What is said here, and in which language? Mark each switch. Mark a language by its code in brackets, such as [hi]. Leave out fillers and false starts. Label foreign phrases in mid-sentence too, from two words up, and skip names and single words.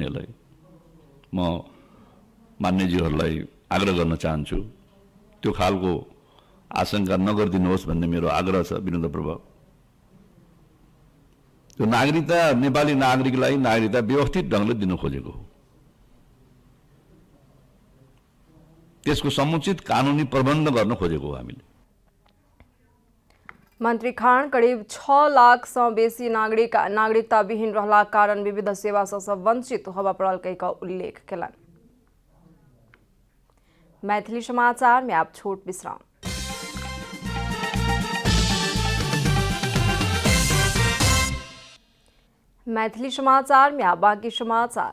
[ne] यसलाई म मान्यजीहरूलाई आग्रह गर्न चाहन्छु त्यो खालको आशंका नगरिदिनुहोस् भन्ने मेरो आग्रह छ विनम्रपूर्वक। त्यो नागरिकता नेपाली नागरिकलाई नागरिकता व्यवस्थित ढङ्गले दिन खोजेको हो। त्यसको समुचित कानुनी प्रबन्ध गर्न खोजेको हो हामीले। [mai] मंत्री खान करीब 6 लाख से बेसी नागरिक नागरिकता विहीन रहला कारण विविध सेवा से वंचित होबा पड़ल कहिका उल्लेख केलन। मैथिली समाचार में आप छोट विश्राम। मैथिली समाचार में आप बाकी समाचार।